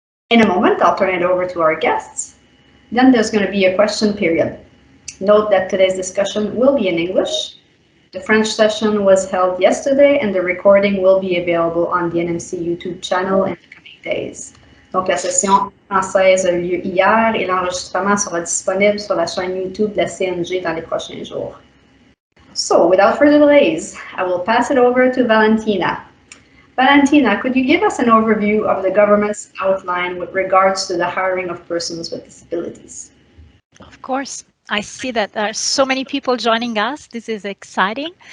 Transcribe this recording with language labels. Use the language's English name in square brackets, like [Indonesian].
[English] In a moment, I'll turn it over to our guests. Then there's going to be a question period. Note that today's discussion will be in English. The French session was held yesterday and the recording will be available on the NMC YouTube channel in the coming days. [French] Donc la session française a eu lieu hier et l'enregistrement sera disponible sur la chaîne YouTube de la CNG dans les prochains jours. [English] So without further delays, I will pass it over to Valentina. Valentina, could you give us an overview of the government's outline with regards to the hiring of persons with disabilities? Of course. I see that there are so many people joining us. This is exciting.